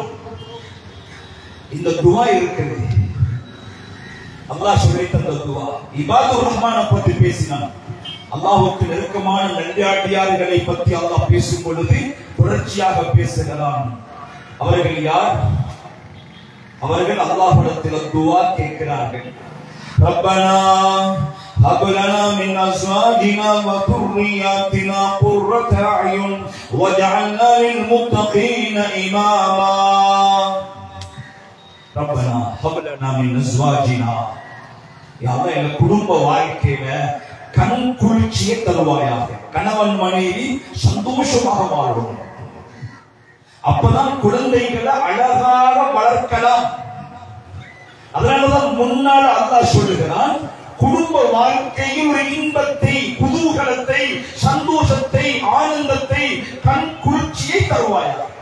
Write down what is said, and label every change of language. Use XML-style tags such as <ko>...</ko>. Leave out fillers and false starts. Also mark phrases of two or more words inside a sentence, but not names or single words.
<ta>இந்த துவா இருக்குது. அல்லாஹ் சொல்லி தந்த துவா. இபாதுர் ரஹ்மானை பற்றி பேசினான். அல்லாஹ்வுக்கு நெருக்கமான நல்லடியார்களை பற்றி அல்லாஹ் பேசும் பொழுது தொடர்ச்சியாக பேசுகிறான். அவர்கள் யார்? அவர்கள் அல்லாஹ்விடத்தில் துவா கேட்கிறார்கள்.</ta> <ar>ரப்பனா هب لنا من أزواجنا وذرياتنا قرة أعين واجعلنا للمتقين إماما. ربنا هب لنا من أزواجنا. يا الله</ar> <ta>எங்க குடும்ப வாழ்க்கையில கண் குளிர்ச்சியை தருவாயாக. கணவன் மனைவி சந்தோஷமாக வாழணும். அப்பதான் குழந்தைகளை அழகாக வளர்க்கலாம். அதனாலதான் முன்னால் அல்லாஹ் சொல்லுகிறான், குடும்ப வாழ்க்கையில் ஒரு இன்பத்தை, குதூகலத்தை, சந்தோஷத்தை, ஆனந்தத்தை, கண் குளிர்ச்சியை தருவாயா.</ta>